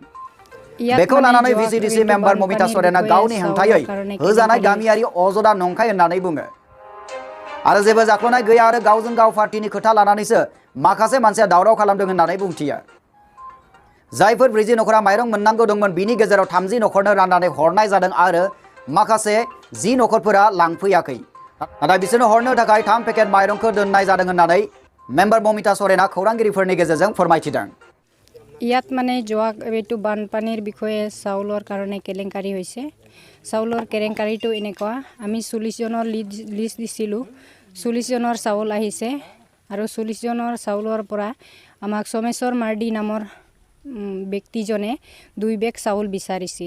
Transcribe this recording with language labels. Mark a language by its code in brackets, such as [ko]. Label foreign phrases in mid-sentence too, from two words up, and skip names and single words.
[brx] बेखौ लानानै भिसिडिसि मेम्बार ममिता सरेना गावनि हेंथायै होजानाय गामियारि अजदा नंखाय होननानै बुङो आरो जेबो जाख्लनाय गैया आरो गावजों गाव पार्टिनि खोथा लानानैसो माखासे मानसिया दावराव खालामदों होननानै बुंथियो। जायफोर 40 नखरा माइरं मोननांगौ दंमोन बिनि गेजेराव 30 नखरनो राननानै हरनाय जादों आरो माखासे 10 नखरफोरा लांफैयाखै। नाथाय बिसोरनो हरनो थाखाय 3 पेकेट माइरंखौ दोननाय जादों होननानै मेम्बार ममिता सरेना खौरांगिरिफोरनि गेजेरजों फोरमायथिदों। [as] ইয়াত মানে যোৱা এইটো বানপানীৰ বিষয়ে চাউলৰ কাৰণে কেলেংকাৰী হৈছে। চাউলৰ কেলেংকাৰীটো এনেকুৱা, আমি 40 জনৰ লিষ্ট দিছিলোঁ, 40 জনৰ চাউল আহিছে আৰু 40 জনৰ চাউলৰ পৰা আমাক সোমেশ্বৰ মাৰ্ডি নামৰ ব্যক্তিজনে 2 বেগ চাউল বিচাৰিছিল।